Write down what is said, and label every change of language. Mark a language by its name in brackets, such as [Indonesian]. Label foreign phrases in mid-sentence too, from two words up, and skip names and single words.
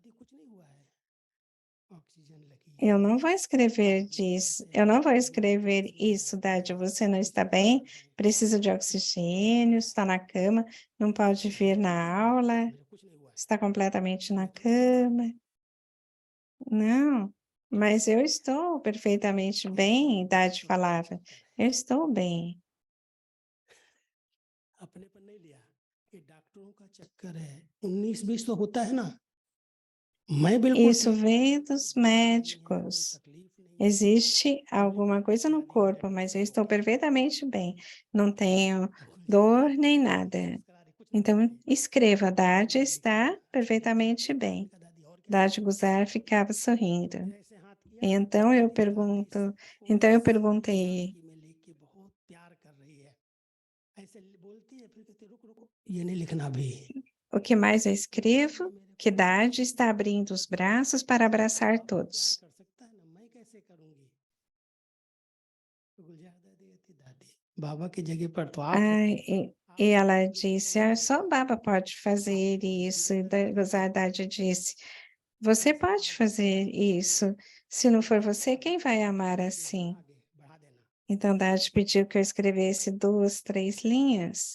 [Portuguese] Eu não vou escrever isso, Dade, você não está bem, precisa de oxigênio, está na cama, não pode vir na aula, está completamente na cama. Não, mas eu estou perfeitamente bem, Dade falava, eu estou bem. [Hindi] अपने पर नहीं लिया ये डॉक्टरों का चक्कर है 19-20 तो होता है ना मैं बिल्कुल [Portuguese] Isso vem dos médicos. Existe alguma coisa no corpo, mas eu estou perfeitamente bem. Não tenho dor nem nada. Então, escreva, Dade está perfeitamente bem. Dade Guzar ficava sorrindo. Então eu perguntei, [Hindi] ये नहीं लिखना भी [Portuguese] o que mais eu escrevo? Que Dade está abrindo os braços para abraçar todos. [Hindi] कर सकता है ना मैं कैसे करूंगी तो गुलजार दादी कहती दादी बाबा की जगह पर तो आप [Portuguese] E ela disse, só Baba pode fazer isso. E Dade disse, você pode fazer isso. Se não for você, quem vai amar assim? Então Dade pediu que eu escrevesse 2, 3 linhas.